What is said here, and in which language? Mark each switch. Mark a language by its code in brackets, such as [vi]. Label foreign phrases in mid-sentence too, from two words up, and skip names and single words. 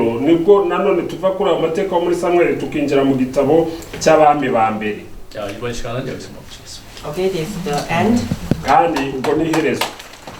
[rw] Nibwo nanone tuva kuri ayo mateka yo muri Samweli tukinjira mu gitabo cy'abami ba mbere. [ko] 자, 이번 시간은 여기서 멈추겠습니다. [en] Okay, this is the end. [rw] kandi ubwo ni iherezo.